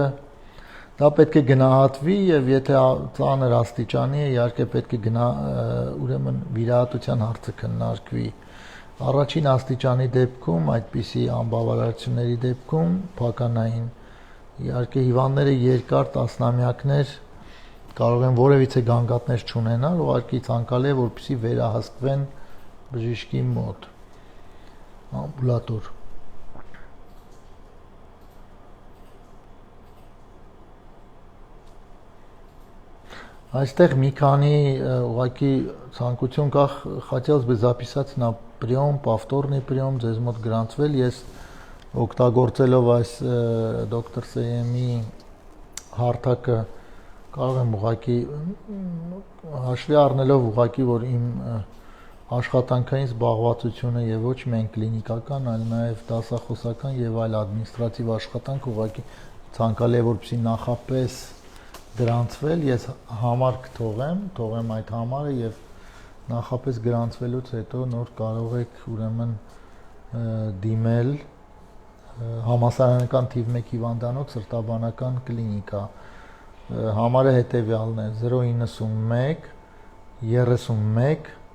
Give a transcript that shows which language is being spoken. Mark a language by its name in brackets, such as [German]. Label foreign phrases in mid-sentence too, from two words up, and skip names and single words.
[Armenian] փեղկը, Դա պետք է գնահատվի եւ եթե ծանր աստիճանի է, իհարկե պետք է ուրեմն վիրահատության հարցը քննարկվի։ Առաջին աստիճանի դեպքում, այդպիսի անբավարարությունների դեպքում փականային իհարկե հիվանդները երկար տասնամյակներ կարող են որևիցե գանգատներ չունենալ, ուղղակի ցանկալի է որպեսզի վերահսկվեն բժիշկի մոտ ամբուլատոր։ Այստեղ մի քանի ուղղակի ցանկություն կա, [Russian] хотелось бы записать на прием, повторный прием, [Armenian] ձեզ մոտ գրանցվել, ես օգտագործելով այս դոկտոր Սեյեմի հարթակը կարող եմ ուղղակի հաշվի առնելով ուղղակի որ իմ աշխատանքային զբաղվածությունը եւ ոչ միայն կլինիկական, այլ նաեւ դասախոսական եւ այլ ադմինիստրատիվ աշխատանք ուղղակի ցանկալի է որպեսզի նախապես գրանցվել, ես համար կթողեմ այդ համարը եւ նախապես գրանցվելուց հետո նոր կարող եք ուրեմն դիմել համասարանական թիվ 1 հիվանդանոց սրտաբանական կլինիկա։ Համարը հետեւյալն է 091 31